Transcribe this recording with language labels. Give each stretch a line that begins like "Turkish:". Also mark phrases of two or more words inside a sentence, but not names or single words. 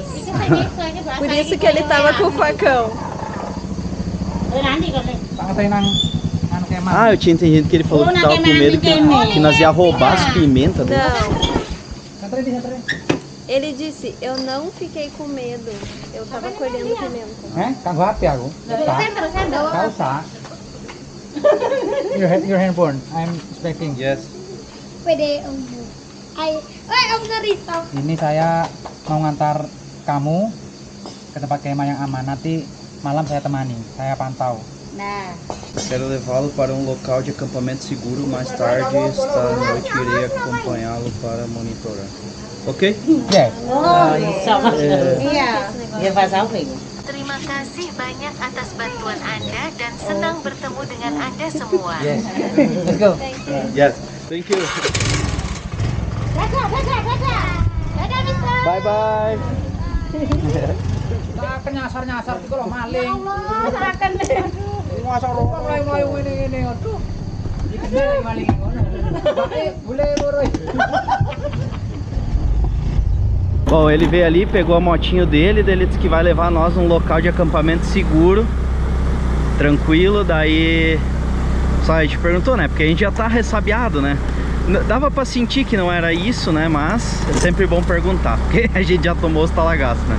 Portuguese: Por isso que ele tava com o facão. Ah, eu tinha entendido que ele falou que tava com medo que nós ia roubar as pimentas dele. Não. Ele disse, eu não fiquei com medo. Eu tava colhendo pimenta.
Indonesian: Kagok hati aku. Gak usah.
English: Your handphone. I'm expecting. Yes.
Indonesian: Pede Om. Om Narito. Ini saya mau ngantar kamu ke tempat kemah yang aman. Nanti malam saya temani, saya pantau. Nah.
Portuguese: Quero levá-lo para um local de acampamento seguro. Mais tarde, esta noite, irei acompanhá-lo para monitorar.
English: Ok? Yes.
Indonesian: Iya. Terima kasih banyak atas bantuan Anda dan senang bertemu dengan Anda semua.
English: Yes. Let's go. Yes. Thank you.
Indonesian: Dadah, Mister.
English: Bye bye.
Indonesian: Akan nyasar-nyasar itu kalau maling. Allah, akan. Nyasar orang melayu-melayu ini. Aduh. Dikejar maling. Boleh boroi.
Portuguese: Bom, ele veio ali, pegou a motinho dele, daí ele disse que vai levar nós num local de acampamento seguro, tranquilo. Daí só a gente perguntou, né, porque a gente já tá ressabiado, né. Dava pra sentir que não era isso, né, mas é sempre bom perguntar, porque a gente já tomou os talagaços, né.